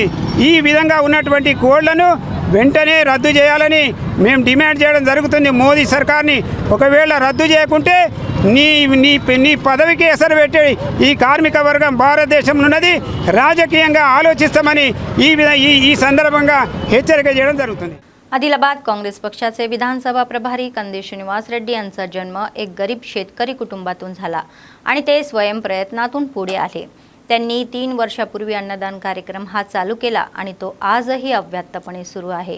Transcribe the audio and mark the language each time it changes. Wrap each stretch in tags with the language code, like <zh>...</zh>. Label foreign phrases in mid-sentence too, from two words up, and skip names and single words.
<te>ఈ విధంగా ఉన్నటువంటి కోడ్లను వెంటనే రద్దు చేయాలని మేము డిమాండ్ చేయడం జరుగుతుంది మోదీ సర్కార్ని. ఒకవేళ రద్దు చేయకుంటే నీ పదవికి ఎసరు పెట్టే ఈ కార్మిక వర్గం భారతదేశంలో ఉన్నది రాజకీయంగా ఆలోచిస్తామని ఈ संदर्भांगा హెచ్చరిక చేయడం జరుగుతుంది.</te> <mr>आदिलाबाद काँग्रेस पक्षाचे विधानसभा प्रभारी कंदी श्रीनिवास रेड्डी यांचा जन्म एक गरीब शेतकरी कुटुंबातून झाला आणि ते स्वयंप्रयत्नातून पुढे आले. त्यांनी 3 वर्षापूर्वी अन्नदान कार्यक्रम हा चालू केला आणि तो आजही अव्याहतपणे सुरू आहे.</mr>